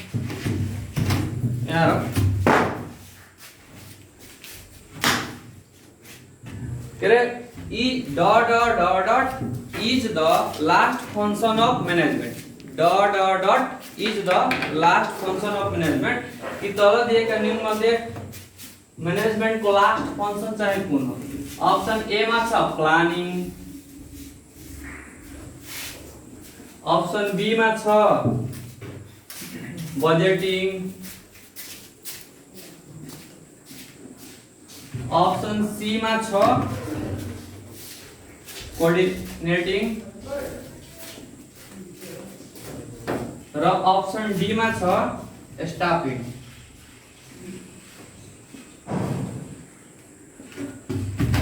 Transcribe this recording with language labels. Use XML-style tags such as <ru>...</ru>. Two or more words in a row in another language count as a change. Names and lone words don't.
<ne>यहाँ के रे</ne> <en>ई that is the last function of management. that is the last function of management.</en> <ne>कि तल दिएका निम्नमध्ये मैनेजमेंट को</ne> <en>last function</en> <ne>चाहिँ कुन हो।</ne> <en>option A</en> <ne>मा छ प्लानिङ,</ne> <en>option B</en> <ne>मा छ बजेटिङ,</ne> <en>option C</en> <ne>मा छ कोऑर्डिनेटिङ र</ne> <en>option D</en> <ne>मा छ स्टाफिङ।</ne>